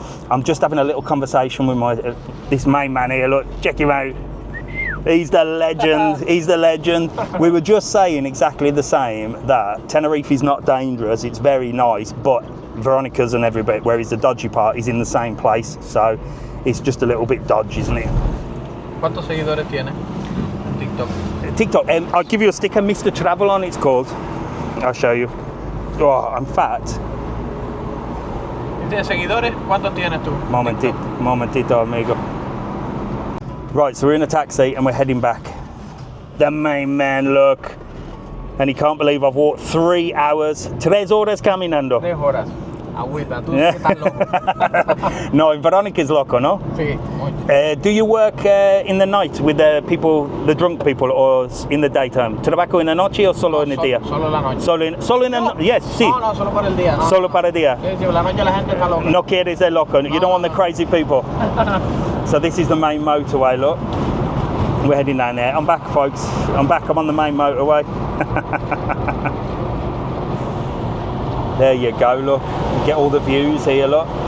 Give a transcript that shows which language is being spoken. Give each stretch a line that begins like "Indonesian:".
English: I'm just having a little conversation with this main man here. Look, check him out. He's the legend. He's the legend. We were just saying exactly the same, that Tenerife is not dangerous. It's very nice, but Veronica's and every bit, whereas the dodgy part is in the same place. So it's just a little bit dodgy, isn't it?
Spanish: ¿Cuántos seguidores tiene en TikTok?
English: TikTok. I'll give you a sticker, Mr. TravelON. It's called. I'll show you. Oh, I'm fat.
Spanish: ¿De seguidores? ¿Cuántos tienes tú? Momentito, amigo.
English: Right, so we're in a taxi and we're heading back. The main man, look. And he can't believe I've walked 3 hours.
Spanish: 3 horas caminando. 3 horas. Agüita, tú estás loco. No, Veronica's loco, no? Sí, mucho.
English: Do you work in the night with the people, the drunk people, or in the daytime?
Spanish: ¿Trabajo en la noche o solo en el día? Solo la noche. Solo en No.
English: yes,
Spanish: sí. No, solo para el día. No, Solo para el día. Sí, sí, la noche la gente está loca. No quieres ser loco.
English: You don't want the crazy people. So this is the main motorway, look. We're heading down there. I'm back, folks. I'm back. I'm on the main motorway. There you go, look. You get all the views here, look.